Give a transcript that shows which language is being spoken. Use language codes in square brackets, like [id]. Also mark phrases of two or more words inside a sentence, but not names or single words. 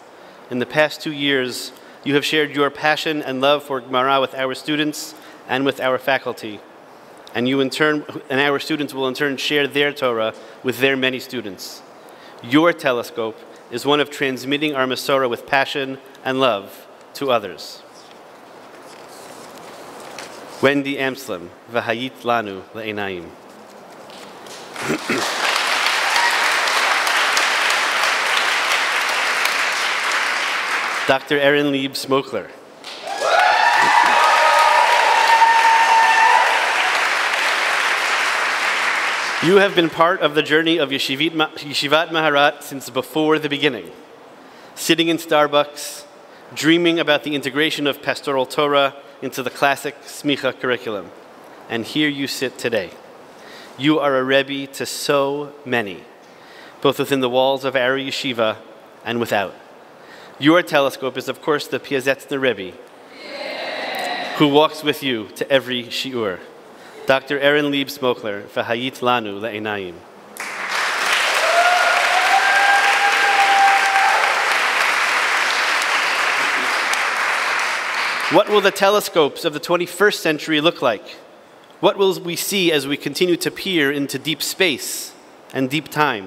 [en] In the past 2 years, you have shared your passion and love for Gemara with our students and with our faculty. And our students will in turn share their Torah with their many students. Your telescope is one of transmitting our Masorah with passion and love to others. [he] Wendy Amslem, והיית לנו לעיניים. [en] Dr. Erin Leib, Smokler. You have been part of the journey of Yeshivat Maharat since before the beginning, sitting in Starbucks, dreaming about the integration of pastoral Torah into the classic Semikha curriculum. And here you sit today. You are a Rebbe to so many, both within the walls of our yeshiva and without. Your telescope is, of course, the Piazetzner Rebbe, who walks with you to every shiur. Dr. [he] Erin Leib, Smokler, והיית לנו לעיניים. [en] What will the telescopes of the 21st century look like? What will we see as we continue to peer into deep space and deep time?